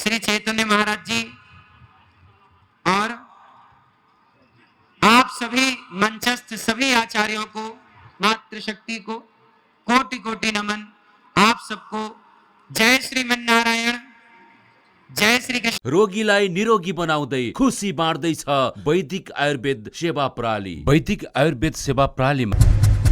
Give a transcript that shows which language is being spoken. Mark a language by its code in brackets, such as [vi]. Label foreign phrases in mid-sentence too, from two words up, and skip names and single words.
[hi] श्री चैतन्य महाराज जी और आप सभी मंचस्थ सभी आचार्यों को, मातृशक्ति को कोटि कोटि नमन। आप सबको जय श्रीमन नारायण, जय श्री कृष्ण। [ne] रोगीलाई निरोगी बनाउँदै खुसी बाँड्दैछ वैदिक आयुर्वेद सेवा प्रणाली। वैदिक आयुर्वेद सेवा प्रणालीमा